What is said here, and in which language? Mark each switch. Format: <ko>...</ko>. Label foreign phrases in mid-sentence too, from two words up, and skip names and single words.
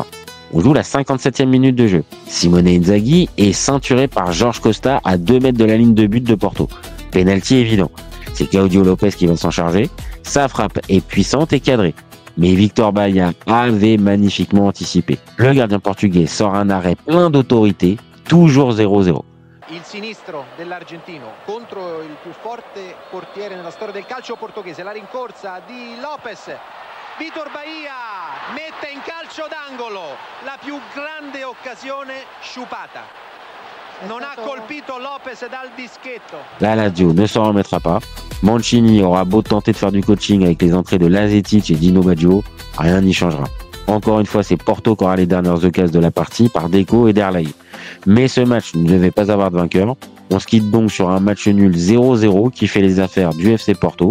<fr>On joue la 57e minute de jeu. Simone Inzaghi est ceinturé par Jorge Costa à 2 mètres de la ligne de but de Porto. Penalty évident. C'est Claudio Lopez qui va s'en charger. Sa frappe est puissante et cadrée. Mais Victor Baia avait magnifiquement anticipé. Le gardien portugais sort un arrêt plein d'autorité, toujours 0-0.</fr> <it>Il sinistro dell'argentino contro il più forte portiere nella storia del calcio portoghese, la rincorsa di Lopez. Vitor Baia mette in calcio d'angolo la più grande occasione sciupata. Non ha colpito Lopez dal dischetto.</it> <fr>La Lazio ne s'en remettra pas. Mancini aura beau tenter de faire du coaching avec les entrées de Lazetic et Dino Baggio, rien n'y changera. Encore une fois, c'est Porto qui aura les dernières occasions de la partie par Deco et Derlei. Mais ce match ne devait pas avoir de vainqueur. On se quitte donc sur un match nul 0-0 qui fait les affaires du FC Porto.</fr>